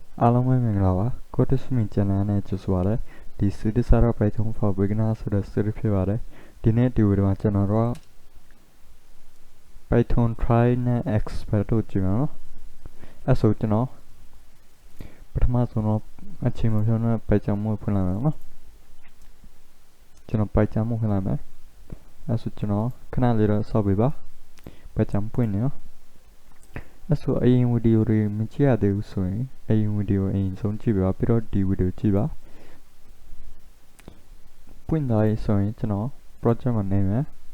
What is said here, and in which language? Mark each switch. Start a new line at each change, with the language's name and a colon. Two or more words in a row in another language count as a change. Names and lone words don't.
Burmese: အားလုံးပဲမင်္ဂလာပါကိုတစ်မီချန်နယ်နဲ့ကြိုဆိုပါရစေဒီ series ကတော့ Python for beginner ဆိုတဲ့ series ဖြစ်ပါတယ်ဒီနေ့ဒီဗီဒီယိုမှာကျွန်တော်တို့ Python try နဲ့ expert တို့ကြည့်မှာနော်အဲ့ဆိုကျွန်တော်ပထမဆုံးတော့အချိန်မပြောနဲ့ Python မှုဖွင့်လိုက်မယ်နော်ကျွန်တော် Python မှုဖွင့်လိုက်မယ်အဲ့ဆိုကျွန်တော်ခဏလေးတော့စောင့်ပေးပါ Python ပွင့်နေနော်အဲ့ဆိုအရင်ဗီဒီယိုတွေမကြည့်ရသေးဘူးဆိုရင်အရင်ဗီဒီယိုအရင်ဆုံးကြည့်ပါပြီးတော့ဒီဗီဒီယိုကြည့်ပါပွင့်လာရေးဆိုရင်ကျွန်တော် project မှာနေမယ်